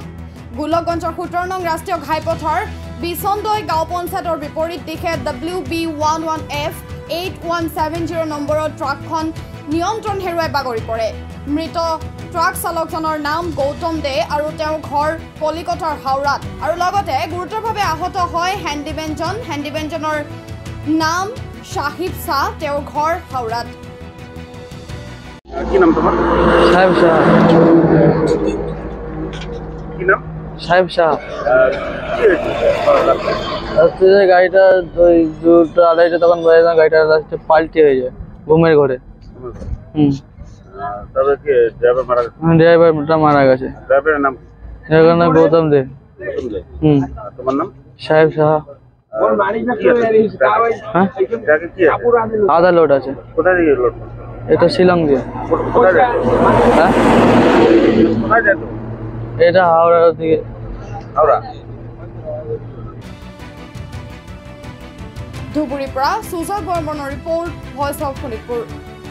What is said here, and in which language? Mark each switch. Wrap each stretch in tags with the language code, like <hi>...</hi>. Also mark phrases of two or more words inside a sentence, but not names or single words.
<as>গোলকগঞ্জৰ 17 নং ৰাষ্ট্ৰীয় ঘাইপথৰ বিচন্দৈ গাঁও পঞ্চায়তৰ বিপৰীত দিশে WB11F 8170 নম্বৰৰ ট্ৰাকখন নিয়ন্ত্ৰণ হেৰুৱাই বাগৰি পৰে। মৃত ট্ৰাক চালকজনৰ নাম গৌতম দে আৰু তেওঁৰ ঘৰ কলিকতাৰ হাওৰাত আৰু লগতে গুৰুতৰভাৱে আহত হয় হেণ্ডিমেনজনৰ নাম শাহিব শাহ, তেওঁৰ ঘৰ হাওৰাত।</as> <bn>কি নাম তোমার? সাহেব শাহ। কি নাম? সাহেব শাহ। কি হয়েছে? গাড়িটা দুটো আড়াইটা তখন বেড়ে না, গাড়িটা লাস্টে পাল্টি হয়ে যায় ঘুমের ঘরে। তবে কি ড্রাইভার মারা গেছে? ড্রাইভারটা মারা গেছে। ড্রাইভারের নাম? ড্রাইভারের নাম গৌতম দে। তোমার নাম? সাহেব শাহ। আধা লোড আছে। কোথায় দিয়ে লোড? এটা শিলং দিয়ে। কোথায় যায়? হ্যাঁ, কোথায় যায় তো? এটা হাওড়া থেকে। হাওড়া।</bn> <as>ধুবুৰীৰ পৰা সুজয় বৰ্মনৰ ৰিপৰ্ট, ভয়েস অফ শোণিতপুৰ।</as>